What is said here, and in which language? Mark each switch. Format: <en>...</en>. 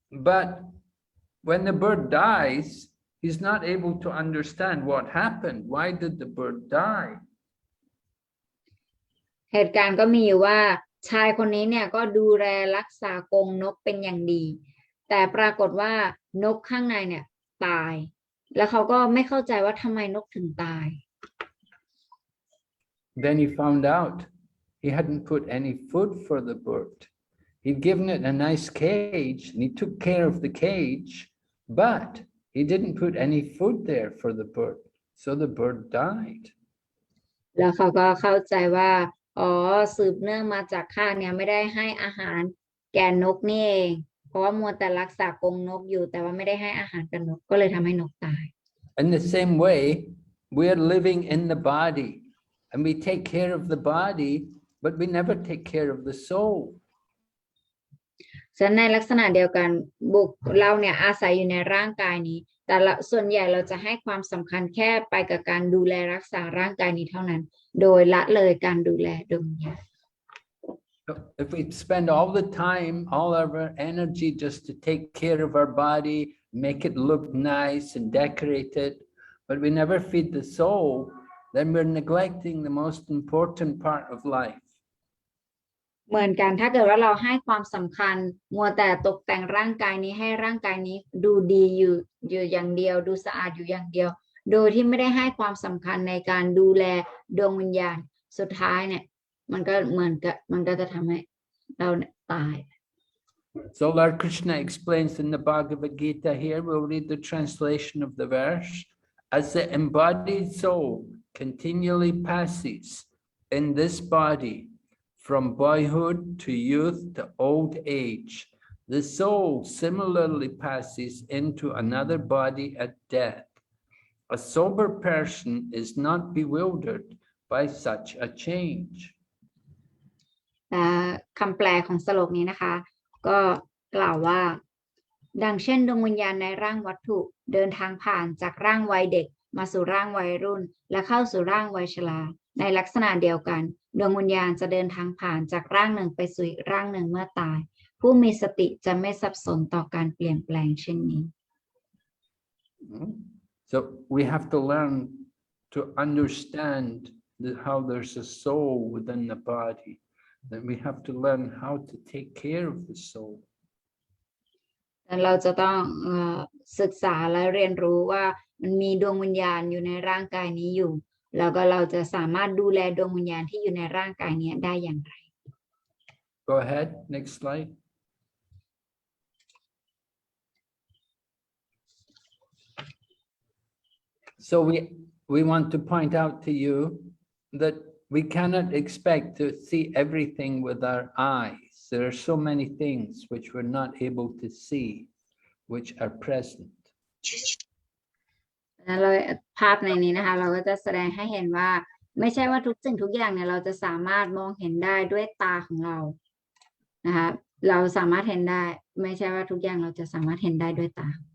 <en>But when the bird dies, he's not able to understand what happened. Why did the bird die?</en> <th>เหตุการณ์ก็มีอยู่ว่าชายคนนี้เนี่ยก็ดูแลรักษากรงนกเป็นอย่างดีแต่ปรากฏว่านกข้างในเนี่ยตายแล้วเขาก็ไม่เข้าใจว่าทำไมนกถึงตาย</th> <en>Then he found out he hadn't put any food for the bird. He'd given it a nice cage and he took care of the cage, but he didn't put any food there for the bird. So the bird died.</en> <th>แล้วเขาก็เข้าใจว่าสืบเนื่องมาจากข้าเนี่ยไม่ได้ให้อาหารแก่นกนี่เองเพราะว่ามัวแต่รักษากรงนกอยู่แต่ว่าไม่ได้ให้อาหารกับนกก็เลยทำให้นกตาย</th> <en>In the same way, we're living in the body and we take care of the body, but we never take care of the soul.</en> <th>ฉะนั้นในลักษณะเดียวกันเราเนี่ยอาศัยอยู่ในร่างกายนี้แต่ส่วนใหญ่เราจะให้ความสำคัญแค่ไปกับการดูแลรักษาร่างกายนี้เท่านั้นโดยละเลยการดูแลดวงวิญญาณ</th> <en>If we spend all the time, all of our energy just to take care of our body, make it look nice and decorate it, but we never feed the soul, then we're neglecting the most important part of life.</en> <th>เหมือนกันถ้าเกิดว่าเราให้ความสำคัญมัวแต่ตกแต่งร่างกายนี้ให้ร่างกายนี้ดูดีอยู่อย่างเดียวดูสะอาดอยู่อย่างเดียวโดยที่ไม่ได้ให้ความสำคัญในการดูแลดวงวิญญาณสุดท้ายเนี่ยมันก็เหมือนกับมันก็จะทำให้เราตาย</th> <en>So Lord Krishna explains in the Bhagavad Gita here, we'll read the translation of the verse. As the embodied soul continually passes in this body, from boyhood to youth to old age, the soul similarly passes into another body at death. A sober person is not bewildered by such a change.</en> <th>คำแปลของสโลกนี้นะคะก็กล่าวว่าดังเช่นดวงวิญญาณในร่างวัตถุเดินทางผ่านจากร่างวัยเด็กมาสู่ร่างวัยรุ่นและเข้าสู่ร่างวัยชราในลักษณะเดียวกันดวงวิญญาณจะเดินทางผ่านจากร่างหนึ่งไปสู่อีกร่างหนึ่งเมื่อตายผู้มีสติจะไม่สับสนต่อการเปลี่ยนแปลงเช่นนี้</th> <en>So we have to learn to understand how there's a soul within the body. Then we have to learn how to take care of the soul.</en> <th>เราจะต้องศึกษาและเรียนรู้ว่ามันมีดวงวิญญาณอยู่ในร่างกายนี้อยู่แล้วก็เราจะสามารถดูแลดวงวิญญาณที่อยู่ในร่างกายนี้ได้อย่างไร</th> <en>Go ahead, next slide. So we want to point out to you that we cannot expect to see everything with our eyes. There are so many things which we're not able to see, which are present.</en> <th>เรา ภาพในนี้นะคะ เราก็จะแสดงให้เห็นว่าไม่ใช่ว่าทุกสิ่งทุกอย่างเนี่ยเราจะสามารถมองเห็นได้ด้วยตาของเรานะคะเราสามารถเห็นได้ไม่ใช่ว่าทุกอย่างเราจะสามารถเห็นได้ด้วยตา</th>